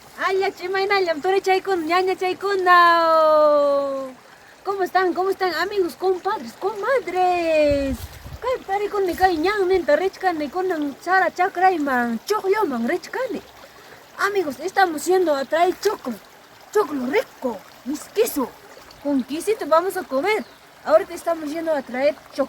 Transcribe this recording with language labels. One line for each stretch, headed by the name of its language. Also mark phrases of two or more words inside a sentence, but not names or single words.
Quechua: Ay, chimaynallam, tore chaykun, ñaña chaykuna.
Spanish: ¿Cómo están? ¿Cómo están, amigos, compadres, comadres?
Quechua: Kay parikuni kay ñanninta rechkani kunan sara chakrayman, chuqlluman rechkani.
Spanish: Amigos, estamos yendo a traer choclo. Choclo rico, misquizo. Con quesito vamos a comer. Ahorita estamos yendo a traer choclo.